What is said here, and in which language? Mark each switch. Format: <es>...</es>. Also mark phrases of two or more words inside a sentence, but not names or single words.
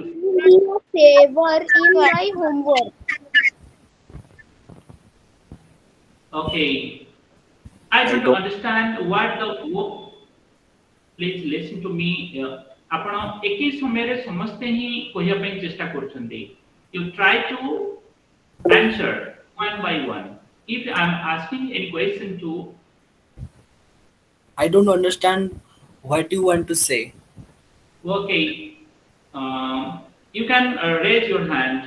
<en>do me a favor in my homework. Okay. I don't understand what the. Please listen to me.</en> <or>ଆପଣ ଏକି ସମୟରେ ସମସ୍ତେ ହିଁ କହିବା ପାଇଁ ଚେଷ୍ଟା କରୁଛନ୍ତି.</or> <en>You try to answer one by one. If I am asking any question to. I don't understand what you want to say. Okay. You can raise your hand.</en>